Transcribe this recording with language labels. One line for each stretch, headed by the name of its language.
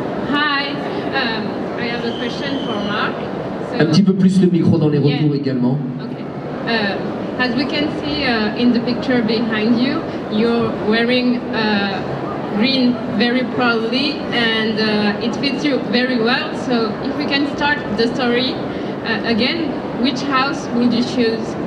English: Hi, I have a question for Mark. So,
French: Un petit peu plus le micro dans les retours également.
English: okay. As we can see in the picture behind you, you're wearing green very proudly, and it fits you very well. So if we can start the story again, which house would you choose?